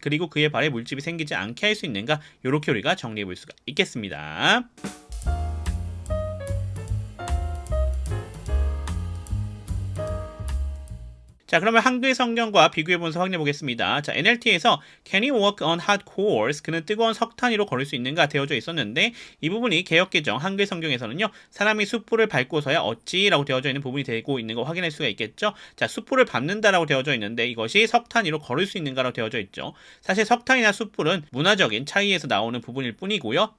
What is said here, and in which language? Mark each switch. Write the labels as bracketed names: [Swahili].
[Korean] 그리고 그의 발에 물집이 생기지 않게 할 수 있는가? 이렇게 우리가 정리해 볼 수가 있겠습니다. 자, 그러면 한글 성경과 비교해보면서 확인해 보겠습니다. [English] 자, NLT에서 Can he walk on hot coals? [Korean] 그는 뜨거운 석탄 위로 걸을 수 있는가 되어져 있었는데 이 부분이 개역개정 한글 성경에서는요. 사람이 숯불을 밟고서야 어찌라고 되어져 있는 부분이 되고 있는 거 확인할 수가 있겠죠. 자, 숯불을 밟는다라고 되어져 있는데 이것이 석탄 위로 걸을 수 있는가라고 되어져 있죠. 사실 석탄이나 숯불은 문화적인 차이에서 나오는 부분일 뿐이고요.